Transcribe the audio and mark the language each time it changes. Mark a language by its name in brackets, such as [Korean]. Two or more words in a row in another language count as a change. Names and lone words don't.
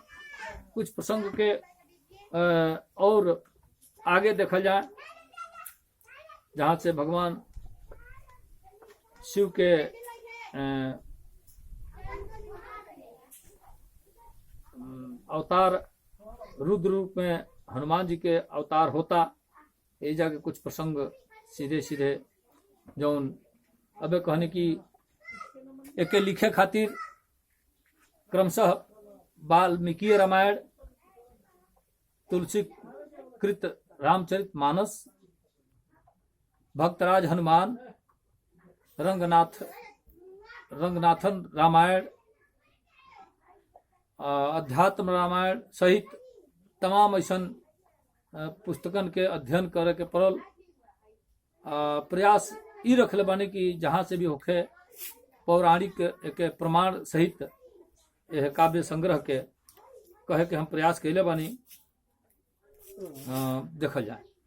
[Bhojpuri] कुछ प्रसंग के और आगे देखा जाए, जहां से भगवान शिव के अवतार रुद्र रूप में हनुमान जी के अवतार होता, ये जाके कुछ प्रसंग सीधे सीधे जौन अबे कहने की एके लिखे खातिर क्रमशः वाल्मीकि रामायण, तुलसी कृत रामचरित मानस, भक्तराज हनुमान, रंगनाथन रामायण, अध्यात्म रामायण सहित तमाम ऐसन पुस्तकन के अध्ययन करे के पड़ल। प्रयास ई रखले बानी कि जहाँ से भी होखे पौराणिक के प्रमाण सहित यह काव्य संग्रह के कहे के हम प्रयास कैले बानी देखल जाए।